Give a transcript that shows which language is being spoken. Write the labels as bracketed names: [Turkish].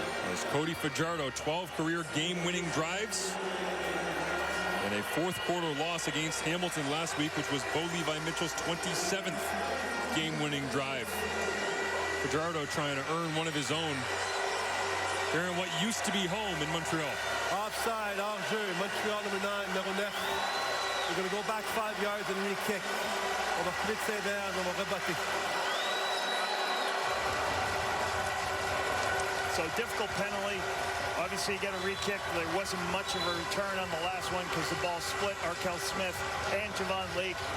[English] As Cody Fajardo, 12 career game-winning drives. And a fourth-quarter loss against Hamilton last week, which was Bo Levi Mitchell's 27th game-winning drive. Fajardo trying to earn one of his own here in what used to be home in Montreal. Offside, hors-jeu, Montreal number 9, numéro 9. We're going to go back 5 yards and re-kick. [French] On va reculer de ses verres, on va rebattre. [English] So difficult penalty. Obviously, you get a re-kick. There wasn't much of a return on the last one because the ball split Arkell Smith and Javon Leake.